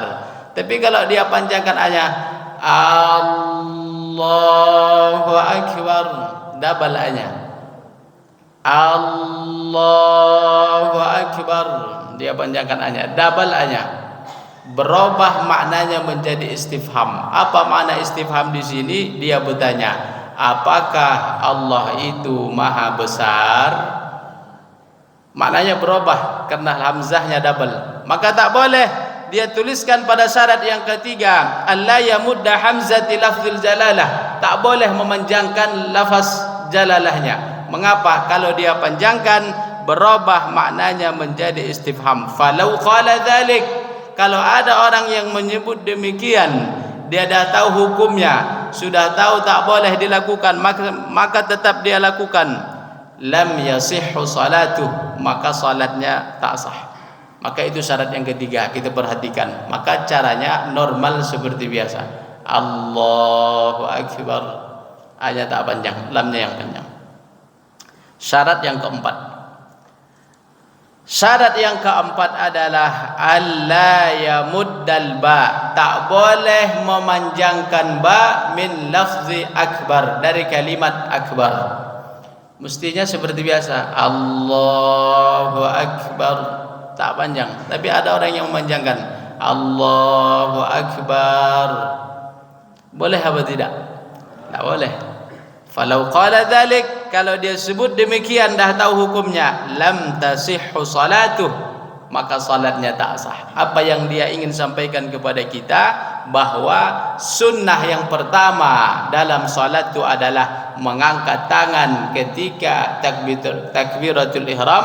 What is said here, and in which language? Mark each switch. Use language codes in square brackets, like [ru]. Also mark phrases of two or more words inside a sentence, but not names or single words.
[ms] Tapi kalau dia panjangkan hanya [ar] الله أكبر, [ms] double hanya [ar] الله أكبر, [ms] dia panjangkan hanya double hanya, berubah maknanya menjadi istifham. Apa makna istifham di sini? Dia bertanya, apakah Allah itu Maha Besar? Maknanya berubah karena hamzahnya double. Maka tak boleh dia tuliskan pada syarat yang ketiga, [ar] ألا يمد همزة لفظ الجلالة. [ms] Tak boleh memanjangkan lafaz jalalahnya. Mengapa? Kalau dia panjangkan berubah maknanya menjadi istifham. [ar] فلو قال ذلك, [ms] kalau ada orang yang menyebut demikian, dia dah tahu hukumnya, sudah tahu tak boleh dilakukan, maka tetap dia lakukan, [ar] لم يصح صلاته, [ms] maka salatnya tak sah. Maka itu syarat yang ketiga, kita perhatikan. Maka caranya normal seperti biasa. [ar] الله أكبر, [ms] hanya tak panjang, lamnya yang panjang. Syarat yang keempat. Syarat yang keempat adalah [ar] ألا يمد الباء, [ms] tak boleh memanjangkan ba [ar] من لفظ أكبر, [ms] dari kalimat akbar. Mestinya seperti biasa, [ar] الله أكبر, [ms] tak panjang. Tapi ada orang yang memanjangkan, [ar] الله أكبر. [ms] Boleh apa tidak? Tak boleh. [ar] فلو قال ذلك, [ms] kalau dia sebut demikian dah tahu hukumnya, [ar] لم تصح صلاته, [ms] maka salatnya tak sah. Apa yang dia ingin sampaikan kepada kita, bahwa sunnah yang pertama dalam salat itu adalah mengangkat tangan ketika [ar] تكبيرة الإحرام.